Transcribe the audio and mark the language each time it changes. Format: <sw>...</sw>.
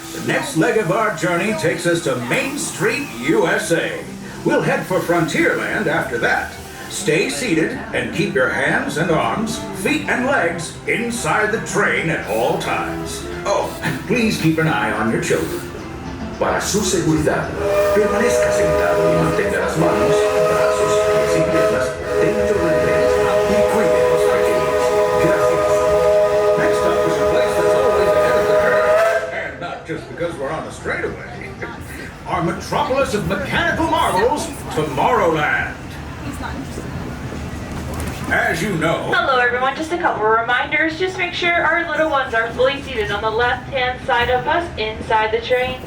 <en>The next leg of our journey takes us to Main Street, USA. We'll head for Frontierland after that. Stay seated and keep your hands and arms, feet and legs inside the train at all times. Oh, and please keep an eye on your children.</en> <es>Para su seguridad, permanezca sentado y mantenga las manos, brazos, pies y piernas dentro del tren y cuide a los pequeños. Gracias.</es> <en>Next up is a place that's always ahead of the curve, and not just because we're on the straightaway. Our metropolis of mechanical marvels, Tomorrowland. As you know... Hello everyone, just a couple of reminders. Just make sure our little ones are fully seated on the left-hand side of us inside the train.</en>